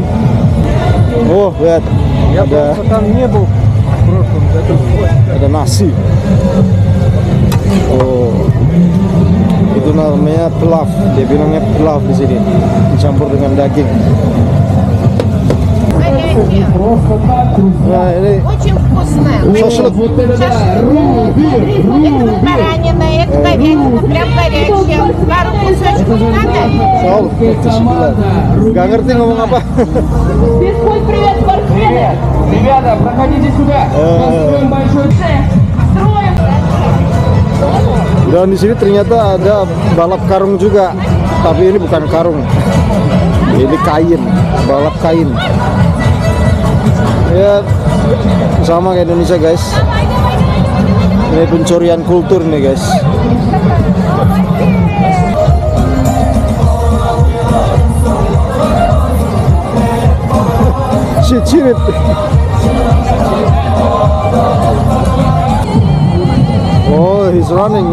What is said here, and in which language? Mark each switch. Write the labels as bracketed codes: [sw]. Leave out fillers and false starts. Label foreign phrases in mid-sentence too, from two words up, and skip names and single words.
[id] Oh lihat, ada nasi. Oh, itu namanya pilaf, dia bilangnya pilaf di sini, dicampur dengan daging. Nah, ini [ru] Очень вкусная. шашлык. Это баранина, это говядина, прям горячая. Пару кусочков надо. [id] Soal, nggak ngerti ngomong apa. [ru] Физкульт, привет, спортсмены! Ребята, проходите сюда. Построим большой строим. [id] Dan di sini ternyata ada balap karung juga, tapi ini bukan karung, ini kain, balap kain. Ya sama kayak Indonesia guys. Ini pencurian kultur nih guys. [en] Shit. Oh, he's running.